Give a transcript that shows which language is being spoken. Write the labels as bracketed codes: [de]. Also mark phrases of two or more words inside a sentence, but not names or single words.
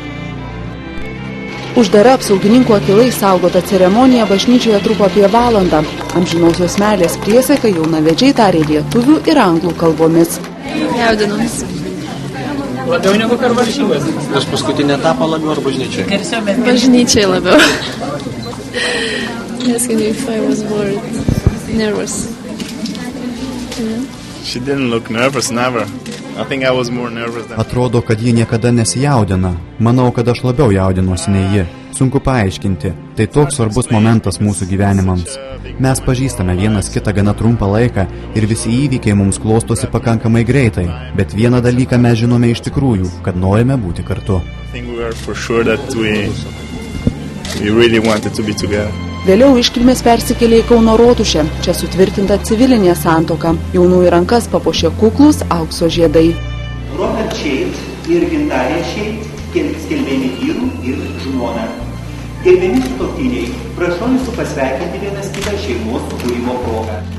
[lt] Uždara apsaugininkų akylai saugota ceremonija bažnyčioje truko apie valandą. Amžinosios meilės priesaika jaunavedžiai tarė lietuvių ir anglų kalbomis. Jaudinos. Labiau negu per varžybas. Prieš paskutinį etapą labiau ar bažnyčiai? Bažnyčiai labiau. [en] Asking if I was bored, nervous. She didn't look nervous, never. I think I was more nervous than... [lt] Atrodo, kad ji niekada nesijaudina. Manau, kad aš labiau jaudinuosi nei ji. Sunku paaiškinti. Tai toks svarbus momentas mūsų gyvenimams. Mes pažįstame vienas kitą gana trumpą laiką ir visi įvykiai mums klostosi pakankamai greitai. Bet vieną dalyką mes žinome iš tikrųjų, kad norime būti kartu. [en] I think we are for sure that we really wanted to be together. [lt] Vėliau iškilmės persikėlė į Kauno rotušę. Čia sutvirtinta civilinė santuoka. Jaunųjų rankas papuošė kuklūs aukso žiedai. Robert Šeit ir Gintarė Šeit skelbiami vyrų ir žmona. Gerbiami sutuoktiniai, prašau jūsų pasveikinti vienas kitą šeimos sukūrimo progą.